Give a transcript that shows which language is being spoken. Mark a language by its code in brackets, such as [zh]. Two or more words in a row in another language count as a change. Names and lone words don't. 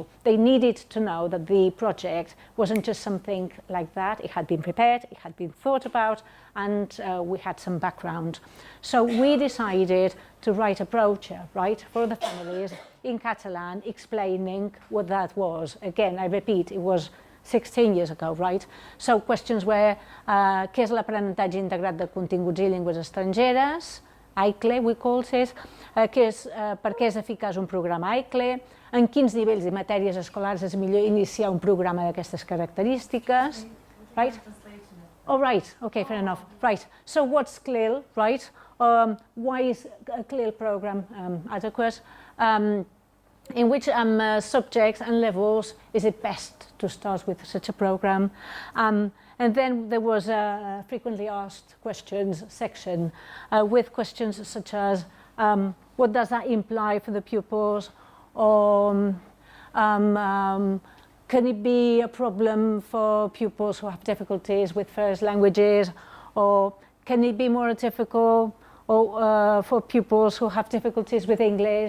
[en] They needed to know that the project wasn't just something like that, it had been prepared, it had been thought about, and we had some background. So we decided to write a brochure, right, for the families in Catalan, explaining what that was. Again, I repeat, it was 16 years ago, right? So questions were, [ca] què és l'aprenentatge integrat de continguts i llengües estrangeres? ICLE, [en] we called it, [ca] per què és eficaç un programa ICLE, en quins nivells i matèries escolars és millor iniciar un programa d'aquestes característiques, [en] right? Oh, right, okay, fair enough, right. So what's CLIL, right? Why is a CLIL program adequate? In which subjects and levels is it best to start with such a program? And then there was a frequently asked questions section with questions such as what does that imply for the pupils, or can it be a problem for pupils who have difficulties with first languages, or can it be more difficult for pupils who have difficulties with English?